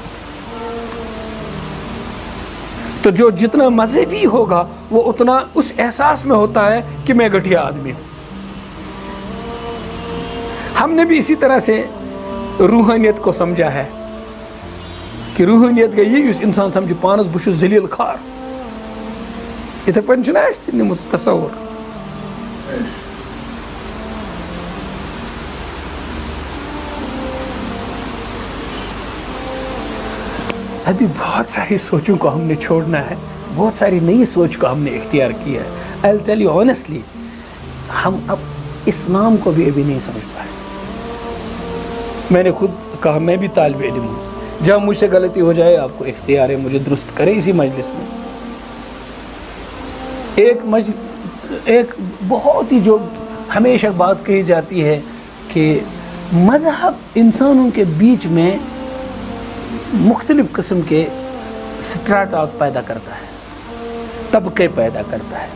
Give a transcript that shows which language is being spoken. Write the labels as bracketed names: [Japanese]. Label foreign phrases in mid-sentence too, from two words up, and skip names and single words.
[Urdu] تو جو جتنا مذہبی ہوگا وہ اتنا اس احساس میں ہوتا ہے کہ میں گھٹیا آدمی ہوں۔ ہم نے بھی اسی طرح سے روحانیت کو سمجھا ہے کہ روحانیت [Kashmiri] گئی یُس انسان سمجھِ پانس بہٕ چھُس ذلیل خار۔ یِتھے پٲٹھۍ چھُنہ اَسہِ تہِ نِمُت تصوُر۔ [Urdu] ابھی بہت ساری سوچوں کو ہم نے چھوڑنا ہے، بہت ساری نئی سوچ کو ہم نے اختیار کیا ہے۔ [English] I'll tell you honestly، [Urdu] ہم اب اسلام کو بھی ابھی نہیں سمجھ پائے۔ میں نے خود کہا میں بھی طالب علم ہوں، جب مجھ سے غلطی ہو جائے آپ کو اختیار ہے مجھے درست کریں اسی مجلس میں. ایک بہت ہی جو ہمیشہ بات کہی جاتی ہے کہ مذہب انسانوں کے بیچ میں مختلف قسم کے سٹراٹاز پیدا کرتا ہے، طبقے پیدا کرتا ہے.